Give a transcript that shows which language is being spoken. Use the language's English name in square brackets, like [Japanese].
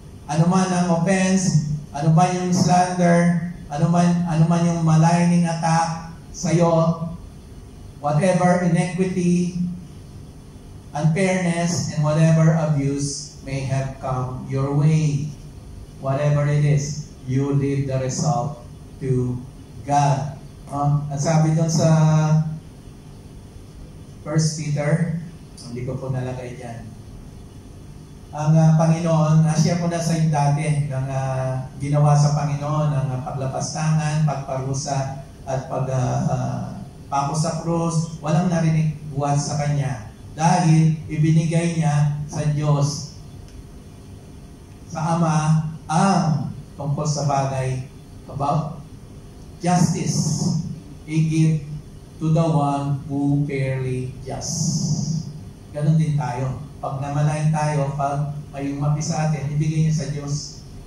[Filipino] Ano man ang offense, ano man yung [English] slander, ano man yung maligning attack sa'yo, whatever iniquity, unfairness, and whatever abuse may have come your way. Whatever it is, you leave the result to God. [Filipino] Ang sabi doon sa 1 Peter, hindi ko po nalagay dyan. Ang Panginoon, na-share ko na sa inyo dati, ng ginawa sa Panginoon, ng paglapastangan, pagparusa, at pagpako sa krus, walang narinig buwan sa Kanya. Dahil ibinigay niya sa Diyos, sa Ama, ang tungkol sa bagay [English] about justice. He give to the one who fairly just. [Filipino] Ganon din tayo. Pag namalayan tayo, pag may umapi sa atin, ibigay niya sa Diyos.